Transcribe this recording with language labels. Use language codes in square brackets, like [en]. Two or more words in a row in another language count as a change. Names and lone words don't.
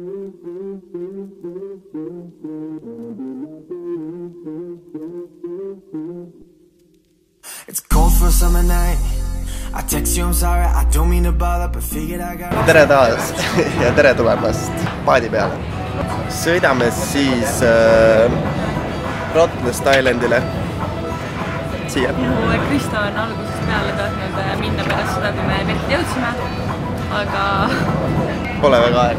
[en] It's cold for a summer night. I text you, I'm sorry, I don't mean to bother, but figured I got... [et] Tere taas ja tere tulemast paadi peale. Sõidame siis Rottnest Islandile. Siia. Kristo on algusest peale tahtnud minna pärast seda, kui me vett jõudsime, aga... Pole väga aega.